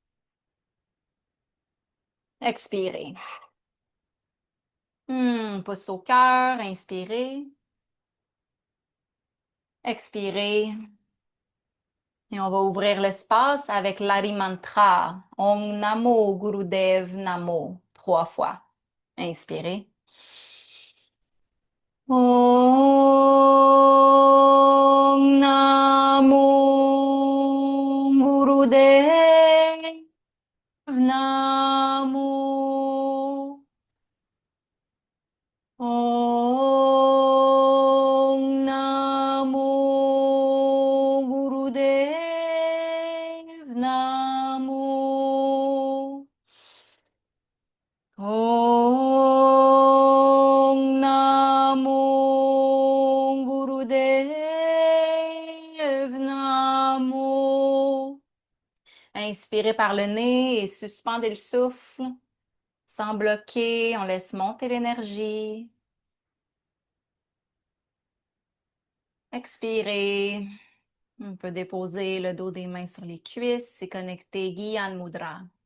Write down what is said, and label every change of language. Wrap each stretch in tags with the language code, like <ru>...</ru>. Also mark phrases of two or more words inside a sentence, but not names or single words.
<fr>Expirez. Pouce au cœur. Inspirez. Expirez. Et on va ouvrir l'espace avec l'Ari Mantra.</fr> <pa>ਓਂ ਨਮੋ ਗੁਰਦੇਵ ਨਮੋ. 3 fois.</pa> <fr>Inspirez.</fr> <pa>ਓਂ ਨਮੋ ਗੁਰਦੇਵ ਨਮੋ. ਓਂ ਨਮੋ ਗੁਰਦੇਵ ਨਮੋ. ਓਂ ਨਮੋ ਗੁਰਦੇਵ ਨਮੋ.</pa> <fr>Inspirez par le nez et suspendez le souffle. Sans bloquer, on laisse monter l'énergie. Expirez. On peut déposer le dos des mains sur les cuisses et connecter Gyan Mudra.</fr>